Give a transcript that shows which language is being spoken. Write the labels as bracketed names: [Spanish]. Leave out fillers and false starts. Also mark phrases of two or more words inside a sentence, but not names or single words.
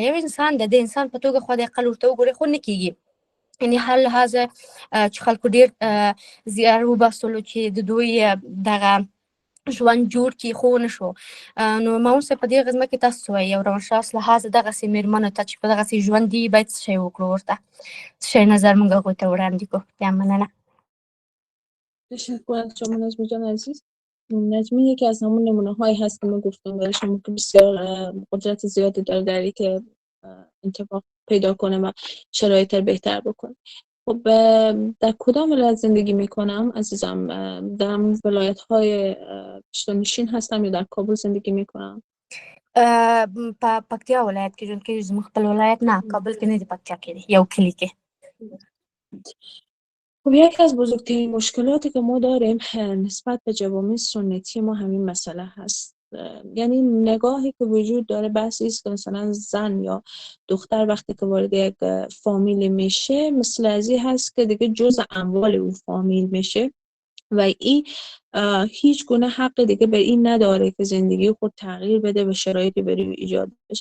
[Pashto] یو انسان ده، د انسان په توګه خدای اقل ورته وګورئ، خو نه کېږي. یعنې هر لحاظه چې خلکو ډېر زیار وباسلو چې د دوی دغه ژوند جوړ کړي، خو ونه شو. نو معاون صاحب په دې غزمه کې تاسو څه وایي، یو روانشناس لحاظه دغسې مېرمنو ته چې په دغسې ژوند دي باید څه شی وکړو، ورته څه شی نظر موږ هغوی ته وړاندې کړو؟ بیا مننه. [Persian] تشکر از شما نجمی جان عزیز. نجمی یکی از همون نمونه هایی هست که ما گفتم برای شما که بسیار قدرت زیادی داره در این که انتباه پیدا کنه و شرایط رو بهتر بکنه. خب در کدام ولایت زندگی میکنم عزیزم؟ در ولایت های پشتونشین هستم یا در کابل زندگی میکنم؟ [Pashto] په پکتیا ولایت کې ژوند کوي. زموږ خپل ولایت نه، کابل کې نه دی، پکتیا کې دی، یو کلي کې. [Persian] خب یکی از بزرگترین مشکلاتی که ما داریم نسبت به جوامع سنتی ما همین مسئله هست. یعنی نگاهی که وجود داره بحثی است که مثلا زن یا دختر وقتی که وارد یک فامیل میشه مثل ازی هست که دیگه جزء اموال اون فامیل میشه و این هیچ گونه حق دیگه به این نداره که زندگی خود تغییر بده و شرایطی برای ایجاد بشه.